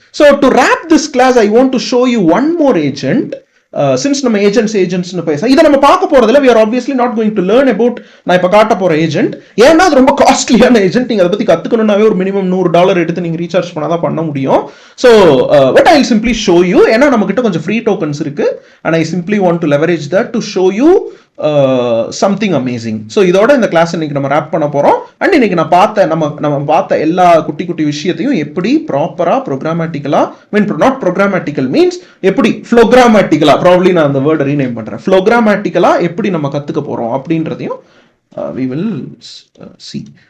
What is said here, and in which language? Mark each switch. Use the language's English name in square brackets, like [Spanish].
[English] So to wrap this class I want to show you one more agent. [Tamil] Since நம்ம ஏஜென்ட்ஸ்னு பேச இதை நம்ம பார்க்க போறதுல [English] we are obviously not going to learn about [Tamil] நான் இப்போ காட்ட போற ஏஜென்ட். ஏன்னா அது ரொம்ப காஸ்ட்லியான ஏஜென்ட். நீங்க அதை பத்தி கத்துக்கணும்னாவே ஒரு மினிமம் $100 எடுத்து நீங்க ரீசார்ஜ் பண்ணாதான் பண்ண முடியும். [English] So but I will simply show you. [Tamil] ஏன்னா நம்ம கிட்ட கொஞ்சம் ஃப்ரீ டோக்கன்ஸ் இருக்கு [English] and I simply want to leverage that to show you something amazing. [Tamil] So இதோட இந்த கிளாஸ் இன்னைக்கு நம்ம ரேப் பண்ண போறோம். அண்ட் இன்னைக்கு நான் நம்ம பார்த்த எல்லா குட்டி குட்டி விஷயத்தையும் எப்படி ப்ராப்பரா ப்ரோக்ராமேட்டிக்கலா, நாட் ப்ரோக்ராமேட்டிக்கல் மீன்ஸ் எப்படி ஃப்ளோகிராமேட்டிக்கலா, ப்ராபப்லி நான் அந்த வேர்டை ரீநேம் பண்றேன், ஃப்ளோகிராமேட்டிக்கலா எப்படி நம்ம கத்துக்க போறோம் அப்படின்றதையும் [English] we will see.